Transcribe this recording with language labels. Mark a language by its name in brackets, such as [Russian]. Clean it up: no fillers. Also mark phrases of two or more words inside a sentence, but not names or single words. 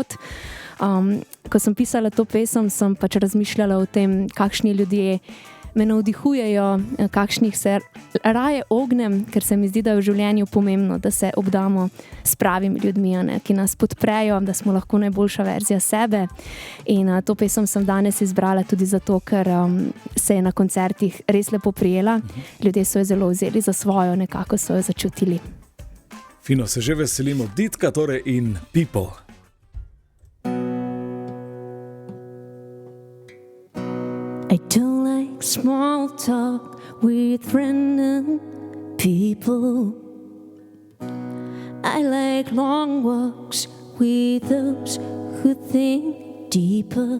[Slovenian] Ko sem pisala to pesem, sem pač razmišljala o tem, kakšni ljudje me navdihujejo, kakšnih se raje ognem, ker se mi zdi, da je v življenju pomembno, da se obdamo s pravimi ljudmi, ne, ki nas podprejo, da smo lahko najboljša verzija sebe. In to pesem sem danes izbrala tudi zato, ker se je na koncertih res lepo prijela. Ljudje so jo zelo vzeli za svojo, nekako so jo začutili. Fino, se že veselimo. Ditka torej in People. [English] I don't like small talk with random people. I like long walks with those who think deeper.